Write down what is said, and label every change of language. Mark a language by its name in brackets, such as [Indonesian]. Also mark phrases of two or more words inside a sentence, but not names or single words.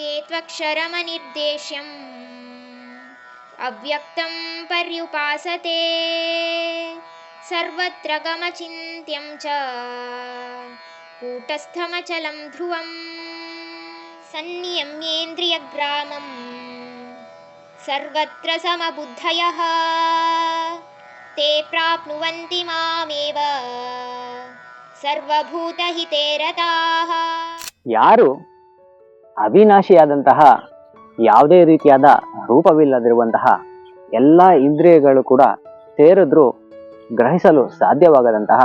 [Sanskrit] ತತ್ವಕ್ಷರಮನಿರ್ದೇಶ್ಯಂ ಅವ್ಯಕ್ತಂ ಪರ್ಯುಪಾಸತೆ ಸರ್ವತ್ರ ಗಮಚಿಂತ್ಯಂ ಚ ಕೂಟಸ್ಥಮಚಲಂ ಧ್ರುವಂ ಸಂನಿಯಮ್ಯೇಂದ್ರಿಯಗ್ರಾಮಂ ಸರ್ವತ್ರ ಸಮಬುದ್ಧಯಃ ತೇ ಪ್ರಾಪ್ನುವಂತಿ ಮಾಮೇವ ಸರ್ವಭೂತಹಿತೇ ರತಾಃ. [Kannada] ಯಾರು ಅವಿನಾಶಿಯಾದಂತಹ ಯಾವುದೇ ರೀತಿಯಾದ ರೂಪವಿಲ್ಲದಿರುವಂತಹ ಎಲ್ಲ ಇಂದ್ರಿಯಗಳು ಕೂಡ ಸೇರಿದ್ರೂ ಗ್ರಹಿಸಲು ಸಾಧ್ಯವಾಗದಂತಹ